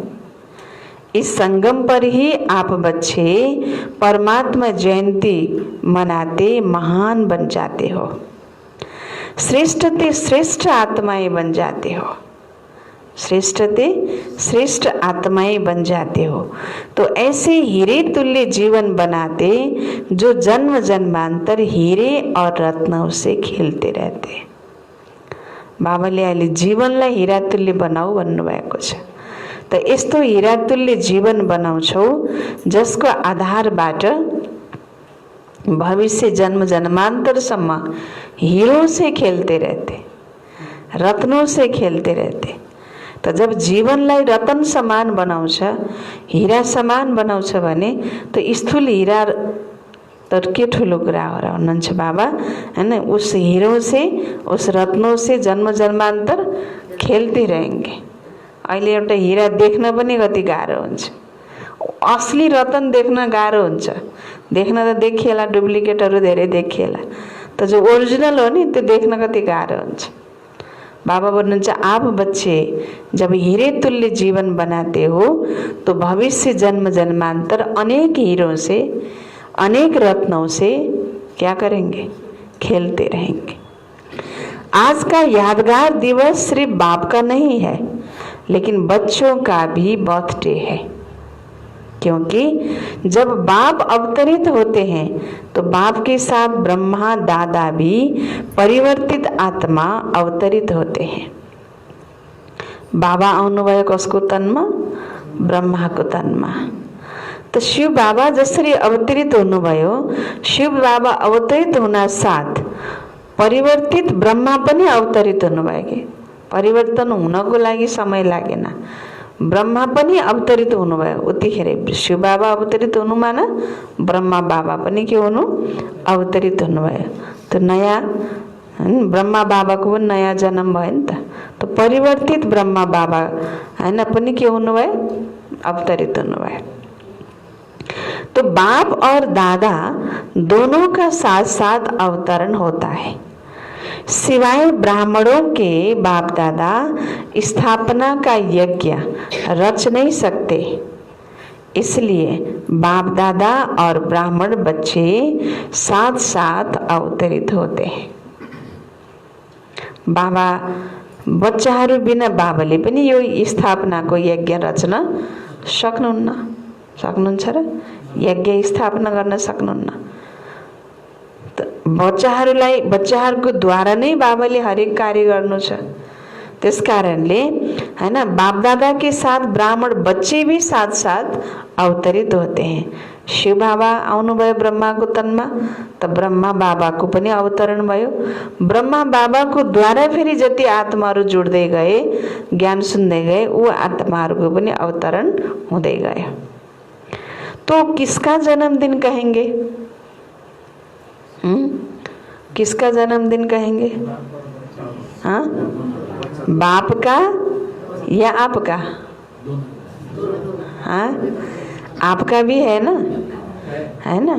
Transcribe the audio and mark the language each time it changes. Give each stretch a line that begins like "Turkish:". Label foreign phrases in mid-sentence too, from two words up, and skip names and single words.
Hindi: इस संगम पर ही आप बच्चे परमात्मा जयंती मनाते महान बन जाते हो, श्रेष्ठ ते श्रेष्ठ आत्माएं बन जाते हो, श्रेष्ठ ते श्रेष्ठ आत्माएं बन जाते हो। तो ऐसे हीरे तुल्य जीवन बनाते जो जन्म जन्मांतर हीरे और रत्नों से खेलते रहते।
Nepali: बाबाले अहिले जीवनलाई हीरा तुल्य बनाऊ भन्नुभएको छ। त यस्तो हीरा तुल्य जीवन बनाउँछौ जसको आधारबाट भविष्य जन्म जन्मांतरसम्म
Hindi: हीरों से खेलते रहते, रत्नों से खेलते रहते।
Nepali: त जब जीवनलाई रतन समान बनाउँछ, हीरा समान बनाउँछ भने त स्थूल हीरा त के ठुलो कुरा हो र भन्नुहुन्छ बाबा, हैन।
Hindi: उस हीरों से उस रत्नों से जन्म जन्मांतर खेलते रहेंगे।
Nepali: अहिले एउटा हीरा देख्न पनि कति गाह्रो हुन्छ, असली रतन देख्न गाह्रो हुन्छ। देख्न त देखिएला, डुप्लिकेटहरू धेरै देखिएला, त जो ओरिजिनल हो नि त्यो देख्न कति गाह्रो हुन्छ। बाबा बोल्नुहुन्छ,
Hindi: आप बच्चे जब हीरे तुल्य जीवन बनाते हो तो भविष्य जन्म जन्मांतर अनेक हीरों से, अनेक रत्नों से क्या करेंगे? खेलते रहेंगे। आज का यादगार दिवस सिर्फ बाप का नहीं है, लेकिन बच्चों का भी बर्थडे है, क्योंकि जब बाप अवतरित होते हैं तो बाप के साथ ब्रह्मा दादा भी परिवर्तित आत्मा अवतरित होते हैं।
Nepali: बाबा आउनुभयो कसको तनमा? ब्रह्माको तनमा। तो शिव बाबा जसरी अवतरित हुनुभयो, शिव बाबा अवतरित हुन साथ परिवर्तित ब्रह्मा पनि अवतरित हुनुभयो कि परिवर्तन हुनको लागि समय लागेन। ब्रह्मा पनि अवतरित हुनुभयो। उतिखेर शिव बाबा अवतरित हुनुमा न ब्रह्मा बाबा पनि के हुनु? अवतरित हुनुभयो। तो नयाँ ब्रह्मा बाबाको पनि नयाँ जन्म भयो नि त। तो परिवर्तित ब्रह्मा बाबा हैन पनि के हुनुभयो? अवतरित हुनुभयो।
Hindi: तो बाप और दादा दोनों का साथ साथ अवतरण होता है। सिवाय ब्राह्मणों के बाप दादा स्थापना का यज्ञ रच नहीं सकते, इसलिए बाप दादा और ब्राह्मण बच्चे साथ साथ अवतरित होते हैं।
Nepali: बाबा बच्चाहरू बिना बाबाले पनि यो स्थापनाको यज्ञ रच्न सक्नुहुन्छ र यज्ञ स्थापना गर्न सक्नुहुन्न। बच्चाहरूको द्वारा नै बाबाले हरेक कार्य गर्नु छ। त्यस कारणले हैन
Hindi: बापदादा के साथ ब्राह्मण बच्चे भी साथ साथ अवतरित होते हैं।
Nepali: शिव बाबा आउनुभयो ब्रह्माको तनमा, त ब्रह्मा बाबाको पनि अवतरण भयो। ब्रह्मा बाबाको द्वारा फेरि जति आत्माहरू जुड्दै गए, ज्ञान सुन्दै गए, ऊ आत्माहरूको पनि अवतरण हुँदै गयो।
Hindi: तो किसका जन्मदिन कहेंगे? किसका जन्मदिन कहेंगे? हाँ, बाप का या आपका? हाँ, आपका भी है ना, है ना।